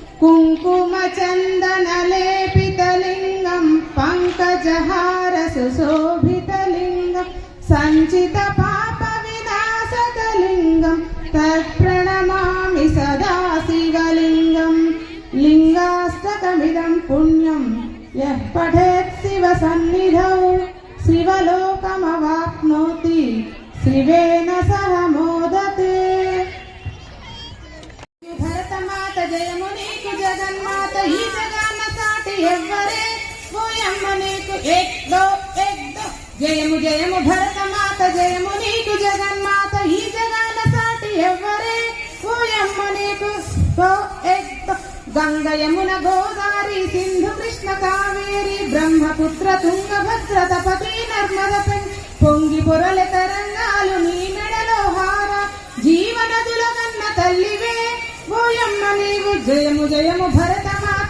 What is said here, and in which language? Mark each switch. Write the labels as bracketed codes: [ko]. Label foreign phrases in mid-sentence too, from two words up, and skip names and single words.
[sa] कुङ्कुमचन्दनलेपितलिङ्गं पङ्कजहारसुशोभितलिङ्गं सञ्चितपापविनाशकलिङ्गं तत्प्रणमामि सदा शिवलिङ्गं लिङ्गाष्टकमिदं पुण्यं यः पठेत् शिवसन्निधौ शिवलोकमवाप्नोति शिवेन सह मोदते। [te] భరతమాత జయము నీకు జగన్మాత ఈ జగన్న సాటి ఎవ్వరే ఓయమ్మ నీకు ఎక్దో జయము జయము భరతమాత జయము నీకు జగన్మాత ఈ జగన్న సాటి ఎవ్వరే ఓయమ్మ నీకు ఎక్దో గంగ యమున గోదావరి సింధు కృష్ణ కావేరి బ్రహ్మపుత్ర తుంగభద్ర తపతి నర్మద పొంగి పొరలె తరంగాలు నీ మెడలో హార జీవనదుల కన్న తల్లివే ఓయమ్మ నీవు జయము జయము భరతమాత